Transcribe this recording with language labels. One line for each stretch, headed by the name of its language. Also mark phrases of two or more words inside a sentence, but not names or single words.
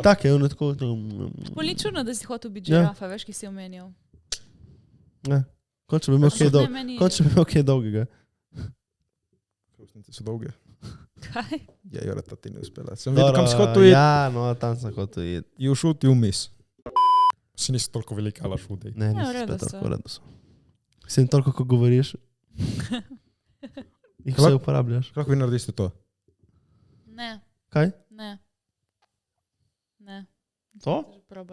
Slovenian: Take, ono tako... pol ni čudno, da si hotel biti Ja. žirafa, veš, ki si omenil. Ne. Končno bi imel kaj Ne, meni- Končno bi imel kaj dolgega. Ustnice so dolge. Kaj? Ja, Joreta, ti ne uspela. Sem videl, kam si hotel iti. Ja, no, tam sem hotel iti.
English: You shoot, you miss.
Slovenian: Si nisi toliko velika, ala šudej. Ne, Ja, v nisi redu spet so. tako, v redu so. Sem toliko, ko govoriš, jih vse uporabljaš. Kako vi narediste to? Ne, Kaj? ne. Ne. To? Že probala.